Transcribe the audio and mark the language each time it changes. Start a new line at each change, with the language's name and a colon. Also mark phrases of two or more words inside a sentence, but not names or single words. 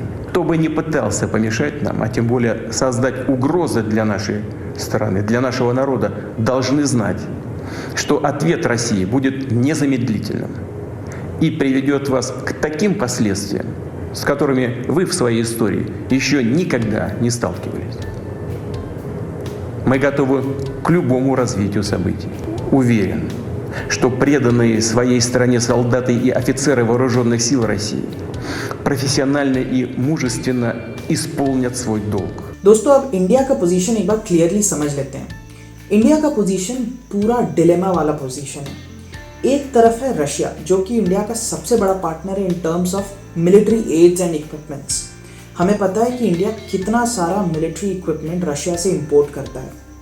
Russian: Кто бы ни пытался помешать нам, а тем более создать угрозы для нашей страны, для нашего народа, должны знать, что ответ России будет незамедлительным и приведет вас к таким последствиям, с которыми вы в своей истории еще никогда не сталкивались. Мы готовы к любому развитию событий. Уверен, что преданные своей стране солдаты и офицеры вооруженных сил России профессионально и мужественно исполнят свой долг.
Hindi: दोस्तों अब इंडिया का पोजीशन एक बार क्लियरली समझ लेते हैं। इंडिया का पोजीशन पूरा डिलेमा वाला पोजीशन है। एक तरफ है रशिया जो कि इंडिया का सबसे बड़ा पार्टनर है
English: in terms of military aids and equipments.
Hindi: हमें पता है कि इंडिया कितना सारा
English: military equipment
Hindi: रशिया से इंपोर्ट करता है।